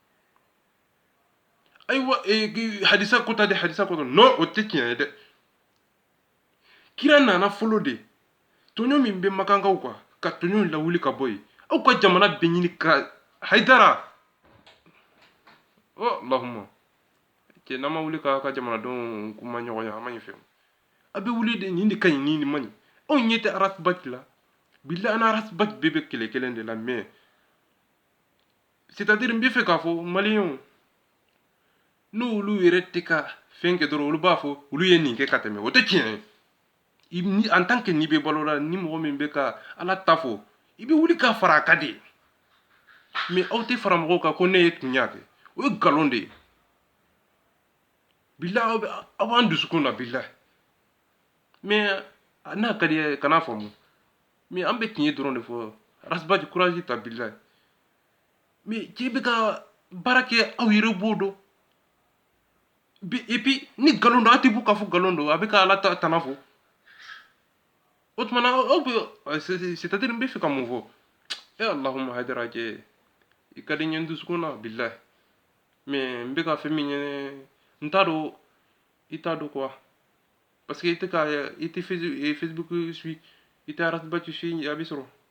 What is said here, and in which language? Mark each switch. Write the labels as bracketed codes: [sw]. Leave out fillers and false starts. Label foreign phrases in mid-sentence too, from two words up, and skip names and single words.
[bm] ayiwa hadisa kota non o tɛ tiɲɛ ye dɛ kira nana fɔlɔ de tɔɲɔ min bɛ makankaw kan ka tɔɲɔ lawuli ka bɔ yen aw ka jamana bɛɛ ɲini ka hayidara lahuma cɛ n'an ma wuli k'aw ka jamanadenw kuma ɲɔgɔn ye a ma ɲi fɛ a bɛ wuli de nin de ka ɲi nin man ɲi anw ɲɛ tɛ arasibati la bilahi an arasibati bɛɛ bɛ kɛlɛ kelen de la [fr] mais c'est à dire [bm] n bɛ fɛ k'a fɔ maliyɛnw n'olu yɛrɛ tɛ ka fɛn kɛ dɔrɔn olu b'a fɔ olu ye nin kɛ ka tɛmɛ o tɛ tiɲɛ ye [fr] en tant que [bm] n'i bɛ balo la ni mɔgɔ min bɛ ka ala ta fɔ i bɛ wuli ka fara a kan de mais aw tɛ fara mɔgɔw kan ko ne ye tun y'a kɛ o ye nkalon de ye bilahi aw b'an dusukun na bilahi mais n'a ka di ye kana faamu mais an bɛ tiɲɛ dɔrɔn de fɔ arasibati kurazi ta bilahi mais cɛ bɛ ka baara kɛ aw yɛrɛ b'o dɔn [fr] et puis [bm] ni nkalon don aw tɛ bɔ k'a fɔ nkalon don a bɛ ka ala tana fɔ o tuma na aw bɛ [fr] c'est à dire [bm] n bɛ fɛ ka mun fɔ alahuma hayidara cɛ i ka di n ye n dusukun na bilahi mais n bɛ ka fɛn min ɲɛ n t'a dɔn i t'a dɔn quoi [fr] parce que [bm] i tɛ facebook suit i tɛ arasibati suit a bɛ sɔrɔ